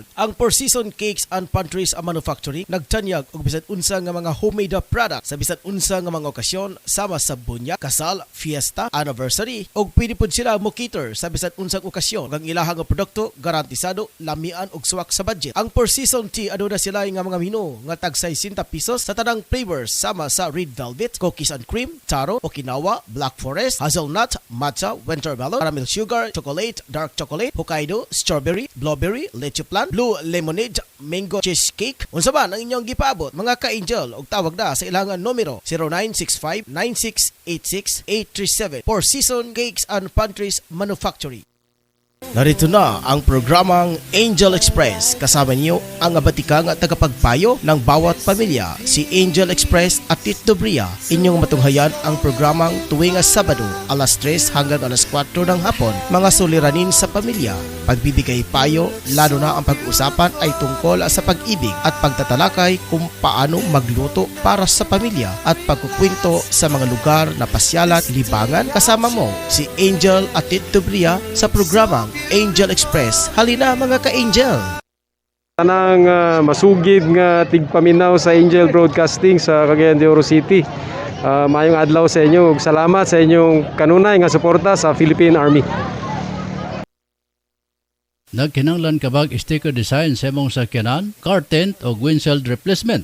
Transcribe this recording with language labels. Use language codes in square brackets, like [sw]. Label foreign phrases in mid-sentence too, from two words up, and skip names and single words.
[ceb] Ang Four Seasons Cakes and Pantries Manufactory nagtanyag og bisan unsa nga mga [en] homemade product [ceb] sa bisan unsa nga mga okasyon sama sa bunya, kasal, fiesta, anniversary og pwede pud sila mo cater sa bisan unsang okasyon. Ang ilahang produkto garantisado, lamian og suwak sa budget. Ang per season tea aduna sila nga mga menu nga tag 60 pesos sa tanang flavors sama sa red velvet, cookies and cream, taro, Okinawa, black forest, hazelnut, matcha, winter melon, caramel sugar, chocolate, dark chocolate, Hokkaido, strawberry, blueberry, leche plan, blue lemonade, mango cheesecake. Unsa man ang inyong gipaabot mga ka-angel og tawag na sa ilang numero 0965-9686-837 Four Seasons Cakes and Pantries Manufactory. [tl] Narito na ang programang Angel Express. Kasama niyo ang abatikang tagapagpayo ng bawat pamilya, si Angel Express at Tito Bria. Inyong matunghayan ang programang tuwing Sabado, alas 3 hanggang alas 4 ng hapon. Mga suliranin sa pamilya, pagbibigay payo, lalo na ang pag-usapan ay tungkol sa pag-ibig at pagtatalakay kung paano magluto para sa pamilya at pagkukwento sa mga lugar na pasyalan, libangan. Kasama mo si Angel at Tito Bria sa programang Angel Express. Halina mga ka-angel! [ceb] Tanang masugid nga tigpaminaw sa Angel Broadcasting sa Cagayan de Oro City. Mayong adlaw sa inyo. Salamat sa inyong kanunay nga suporta sa Philippine Army. Nagkinanglan kabag [en] sticker design [ceb] sa imong sakyanan, [en] car tent [ceb] o [en] windshield replacement.